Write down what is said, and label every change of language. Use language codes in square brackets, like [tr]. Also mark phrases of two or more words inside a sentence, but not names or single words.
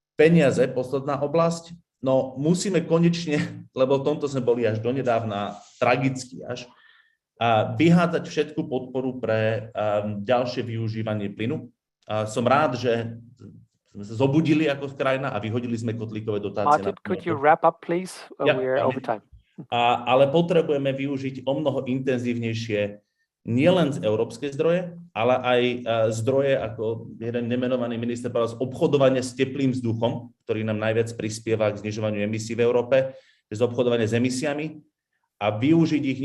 [sk] Peniaze, posledná oblasť. No musíme konečne, lebo v tomto sme boli až donedávna tragicky až, vyhádzať všetku podporu pre ďalšie využívanie plynu. Som rád, že sme sa zobudili ako krajina a vyhodili sme kotlíkové dotácie. [en] Martin, could you wrap up, please? We're over time. [sk] Ale potrebujeme využiť omnoho intenzívnejšie nielen z európskej zdroje, ale aj zdroje, ako jeden nemenovaný minister povedal, z obchodovania s teplým vzduchom, ktorý nám najviac prispieva k znižovaniu emisí v Európe, z obchodovania s emisiami a využiť ich